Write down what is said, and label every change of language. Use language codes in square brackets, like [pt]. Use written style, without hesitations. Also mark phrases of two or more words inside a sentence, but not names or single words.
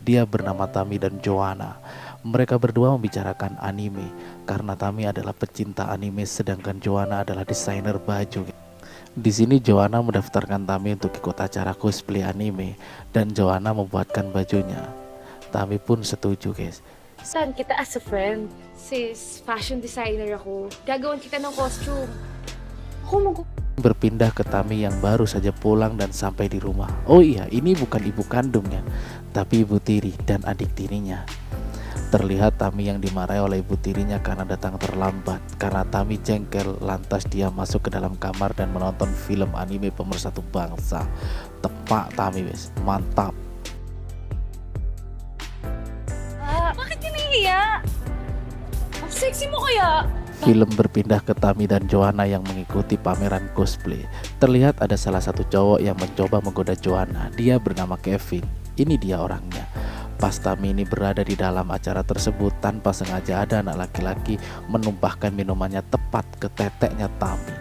[id] Dia bernama Tami dan Joanna. Mereka berdua membicarakan anime karena Tami adalah pecinta anime sedangkan Joanna adalah desainer baju. Di sini Joanna mendaftarkan Tami untuk ikut acara cosplay anime dan Joanna membuatkan bajunya. Tami pun setuju, guys. [tl] Saan kita [en] as a friend? [tl] Sis, [en] fashion designer [tl] ako. Gagawin kita ng costume. [id] Berpindah ke Tami yang baru saja pulang dan sampai di rumah. Oh iya, ini bukan ibu kandungnya, tapi ibu tiri dan adik tirinya. Terlihat Tami yang dimarahi oleh ibu tirinya karena datang terlambat. Karena Tami jengkel, lantas dia masuk ke dalam kamar dan menonton film anime Pemersatu Bangsa. Tepak Tami, wes, mantap. [tl] Bakit ka nahihiya? Ang sexy mo kaya? [id] Film berpindah ke Tami dan Joanna yang mengikuti pameran cosplay. Terlihat ada salah satu cowok yang mencoba menggoda Joanna. Dia bernama Kevin. Ini dia orangnya. Pas Tami ini berada di dalam acara tersebut, tanpa sengaja ada anak laki-laki menumpahkan minumannya tepat ke teteknya Tami.